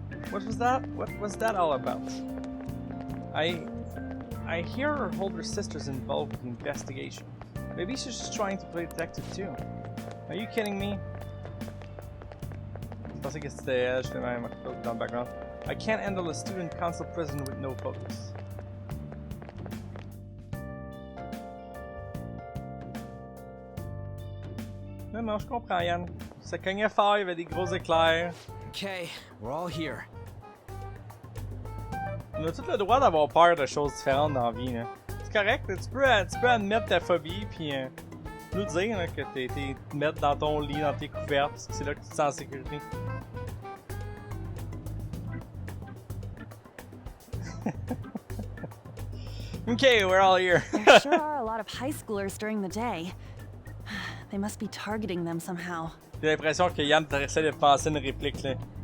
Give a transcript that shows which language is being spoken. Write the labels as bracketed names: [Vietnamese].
[English] What was that? What was that all about? I hear her older sister's involved with the investigation. Maybe she's just trying to play detective too. Are you kidding me? [French] Je pensais que c'était elle, j'étais même dans le background. [English] I can't handle a student council president with no focus. [French] Non, je comprends, Yann. Ça cognait fort, il y avait des gros éclairs. [English] Okay, we're all here. [French] On a tout le droit d'avoir peur de choses différentes dans la vie, là. C'est correct, tu peux admettre ta phobie, puis nous dire là, que t'es te mettre dans ton lit, dans tes couvertes, parce que c'est là que tu te sens en sécurité. [English] Okay, we're all here. There sure are a lot of high schoolers during the day. They must be targeting them somehow. [French] J'ai l'impression que Yann essaie de penser une réplique, là.